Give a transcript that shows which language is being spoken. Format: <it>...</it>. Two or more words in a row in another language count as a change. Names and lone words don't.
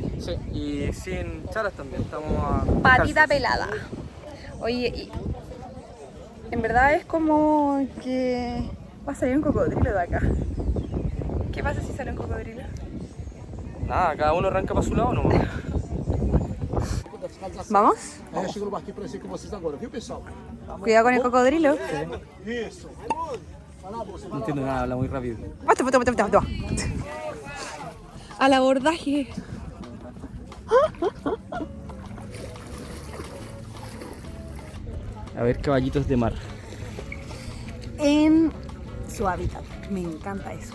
<es>Sí, y sin chalas también, estamos a... Patita calzas. pelada. Oye, y en verdad es como que va a salir un cocodrilo de acá. ¿Qué pasa si sale un cocodrilo? Nada, cada uno arranca para su lado nomás. ¿Vamos?</es> <pt>É, chega no barquinho pra descer com vocês agora, viu, pessoal?</pt> <es>Cuidado con el cocodrilo.</es> <pt>Isso. Vai lá, moça.</pt> <es>No entiendo nada, habla muy rápido. Basta, basta, basta, basta. Al abordaje. A ver, caballitos de mar. En su hábitat. Me encanta eso.</es>